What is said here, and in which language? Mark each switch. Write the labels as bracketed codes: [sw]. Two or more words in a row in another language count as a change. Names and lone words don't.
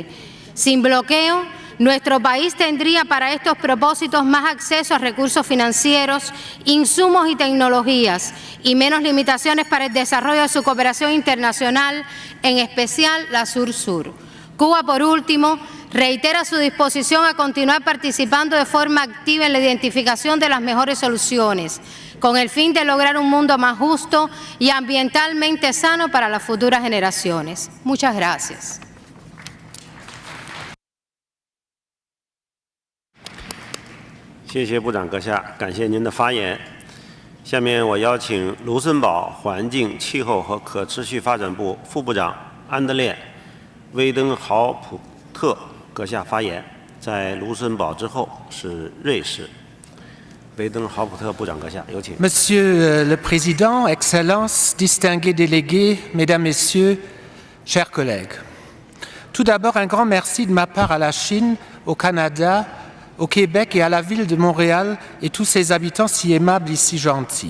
[es] Sin bloqueo, nuestro país tendría para estos propósitos más acceso a recursos financieros, insumos y tecnologías, y menos limitaciones para el desarrollo de su cooperación internacional, en especial la Sur-Sur. Cuba, por último, reitera su disposición a continuar participando de forma activa en la identificación de las mejores soluciones, con el fin de lograr un mundo más justo y ambientalmente sano para las futuras generaciones. Muchas gracias. [zh] 谢谢部长阁下，感谢您的发言。下面我邀请卢森堡环境、气候和可持续发展部副部长安德烈·威登豪普特阁下发言。在卢森堡之后是瑞士。威登豪普特部长阁下，有请。 [fr] Monsieur le Président, Excellences, distingués délégués, Mesdames, Messieurs, chers collègues. Tout d'abord, un grand merci de ma part à la Chine, au Canada, au Québec et à la ville de Montréal et tous ses habitants si aimables et si gentils.